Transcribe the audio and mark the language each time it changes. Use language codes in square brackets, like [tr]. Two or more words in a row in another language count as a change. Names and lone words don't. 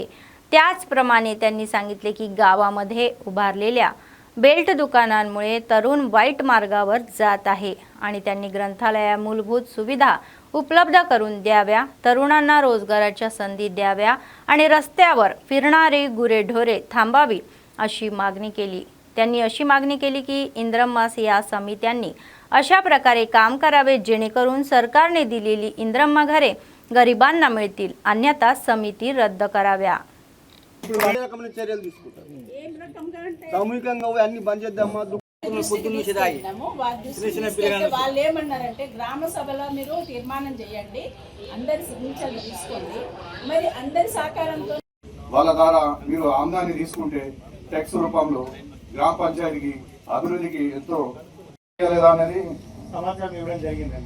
[mr] त्याचप्रमाणे त्यांनी सांगितले की गावामध्ये उभारलेल्या बेल्ट दुकानांमुळे तरुण वाईट मार्गावर जात आहे आणि त्यांनी ग्रंथालया मूलभूत सुविधा उपलब्ध करून द्याव्या, तरुणांना रोजगाराच्या संधी द्याव्या आणि रस्त्यावर फिरणारे गुरेढोरे थांबावी अशी मागणी केली। त्यांनी अशी मागणी केली की इंद्रम्मास या समित्यांनी अशा प्रकारे काम करावे जेणेकरून सरकारने दिलेली इंद्रम्मा घरे गरिबांना मिळतील, अन्यथा समिती रद्द कराव्या। [te] వాళ్ళు ఏమన్నారంటే గ్రామ సభలో మీరు తీర్మానం చేయండి, అందరి సిగ్నేచర్లు తీసుకోండి, మరి అందరి సహకారంతో వాళ్ళ ద్వారా మీరు ఆమ్దాన్ని తీసుకుంటే ట్యాక్స్ రూపంలో గ్రామ పంచాయతీకి అభివృద్ధికి ఎంతో అనేది సమాచారం ఇవ్వడం జరిగిందండి।